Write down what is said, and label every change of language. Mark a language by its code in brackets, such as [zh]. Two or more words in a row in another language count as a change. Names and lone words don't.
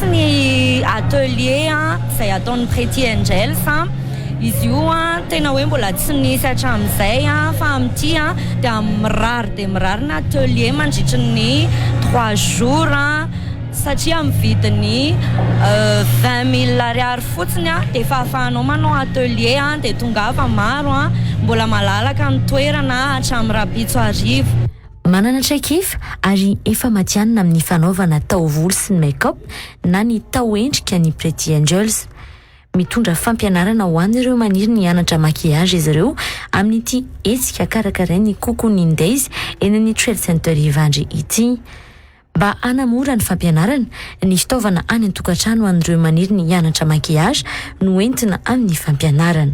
[mg] ny atelier izay ataon'ny Pretty Angels izy io tena hoe mbola tsy nisy hatramin'izay fa amin'ity dia mirary ny atelier mandritra ny 3 jours satria amin'ny vidiny 20,000 ariary fotsiny dia efa ahafahanao manao atelier dia tonga fa maro mbola malalaka ny toerana hatramin'ny Rahampitso arivo. Manana traikefa ary efa matianina amin'ny fanaovana taovolo sy ny make-up na ny taoendrika ny Pretty Angels. Mitondra fampianarana ho an'ireo maniry ny hianatra maquillage izy ireo amin'ity hetsika karakarain'ny Cocooning Days eny amin'ny Trade Center Ivandry ity. mba hanamora ny fampianarana ny fitaovana any an-tokantrano an'ireo maniry ny hianatra maquillage no entina amin'ny fampianarana.